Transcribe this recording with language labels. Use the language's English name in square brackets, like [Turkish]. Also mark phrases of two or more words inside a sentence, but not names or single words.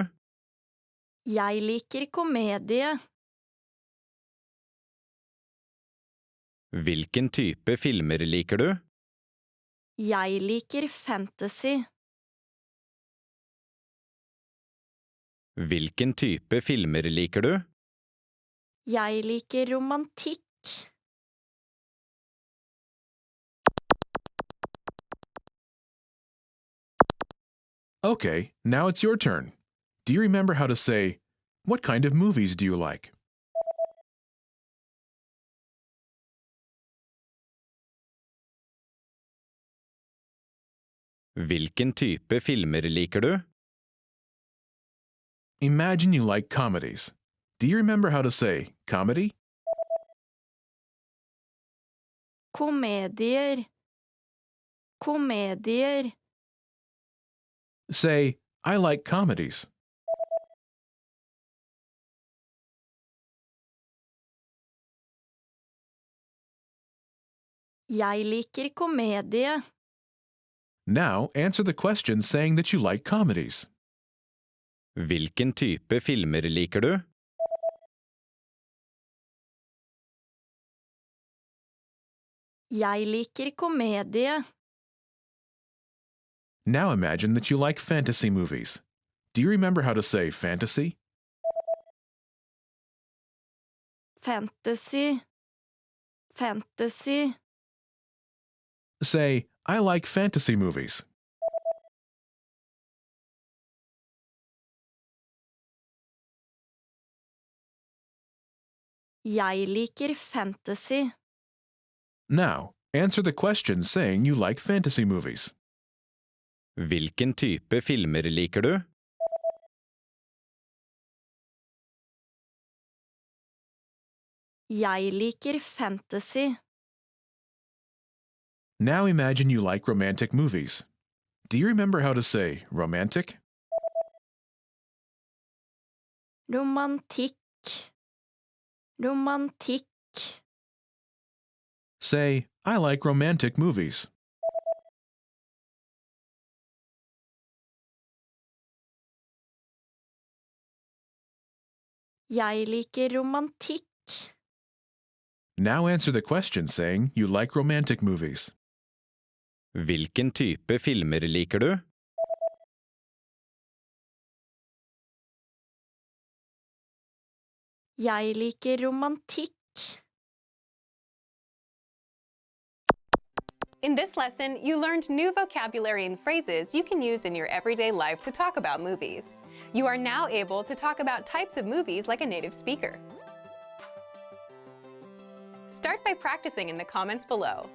[Norwegian] Jeg liker komedie. Hvilken type filmer liker du? Jeg liker fantasy. Hvilken type filmer liker du? Jeg liker romantikk. [English] Okay, now it's your turn. Do you remember how to say, what kind of movies do you like? [Norwegian] Hvilken type filmer liker du? [English] Imagine you like comedies. Do you remember how to say comedy? [Norwegian] Komedier. Komedier. [English] Say, I like comedies. [Norwegian] Jeg liker komedie. [English] Now answer the question saying that you like comedies. [Norwegian] Hvilken type filmer liker du? Jeg liker komedie. [English] Now imagine that you like fantasy movies. Do you remember how to say fantasy? [Norwegian] Fantasy. Fantasy. [English] Say, I like fantasy movies. [Norwegian] Jeg liker fantasy. [English] Now, answer the question saying you like fantasy movies. [Norwegian] Hvilken type filmer liker du? Jeg liker fantasy. [English] Now imagine you like romantic movies. Do you remember how to say romantic? [Norwegian] Romantikk. Romantikk. [English] Say, I like romantic movies. [Norwegian] Jeg liker romantikk. [English] Now answer the question saying you like romantic movies. [Norwegian] Hvilken type filmer liker du? Jeg liker romantikk. [English] In this lesson, you learned new vocabulary and phrases you can use in your everyday life to talk about movies. You are now able to talk about types of movies like a native speaker. Start by practicing in the comments below.